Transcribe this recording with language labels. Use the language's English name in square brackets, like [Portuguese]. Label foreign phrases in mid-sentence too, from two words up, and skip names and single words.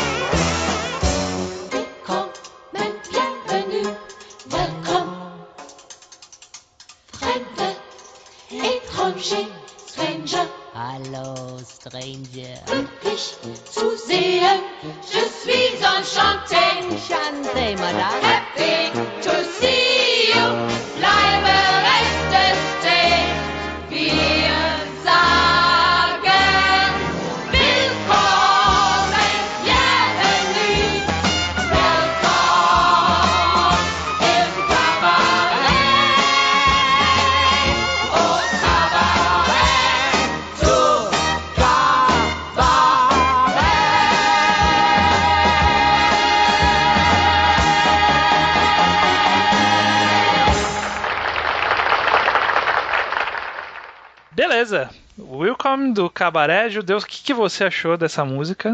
[German] Willkommen, bienvenue, [English] welcome. [German] Fremde, étranger, stranger. Hallo, Stranger. Glücklich zu sehen, [French] je suis enchanté. Enchanté, madame. [English] Happy to see you, [German] bleibe reste stay. Wir sagen willkommen, bienvenue, welcome im Cabaret, [French] au Cabaret, [German] du [Portuguese] Beleza. Welcome do Cabaré Judeus. O que você achou dessa música?